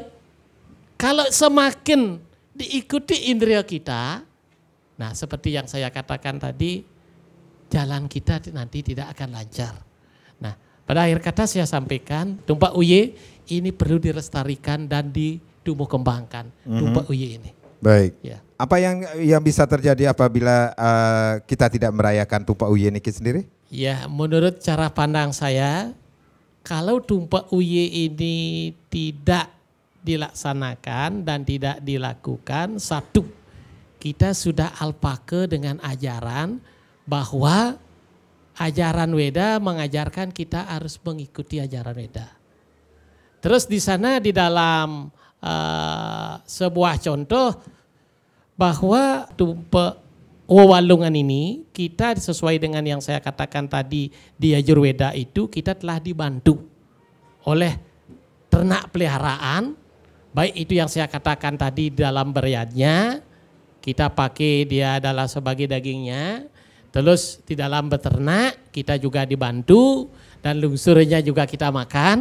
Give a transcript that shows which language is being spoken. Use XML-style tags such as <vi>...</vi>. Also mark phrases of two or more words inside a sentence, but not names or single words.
<id>Kalau semakin diikuti indria kita, nah seperti yang saya katakan tadi, jalan kita nanti tidak akan lancar. Nah, pada akhir kata saya sampaikan, tumpak uye ini perlu dilestarikan dan ditumbuh kembangkan, tumpak uye ini. Baik. Ya. Apa yang bisa terjadi apabila kita tidak merayakan tumpak uye niki sendiri? Ya, menurut cara pandang saya, kalau tumpak uye ini tidak dilaksanakan dan tidak dilakukan, satu, kita sudah alpake dengan ajaran bahwa ajaran Weda mengajarkan kita harus mengikuti ajaran Weda. Terus di sana di dalam sebuah contoh bahwa tumpak wewalungan ini kita sesuai dengan yang saya katakan tadi di Ayurveda itu kita telah dibantu oleh ternak peliharaan, baik itu yang saya katakan tadi dalam beriatnya, kita pakai dia adalah sebagai dagingnya, terus di dalam beternak kita juga dibantu dan lungsurnya juga kita makan.</id>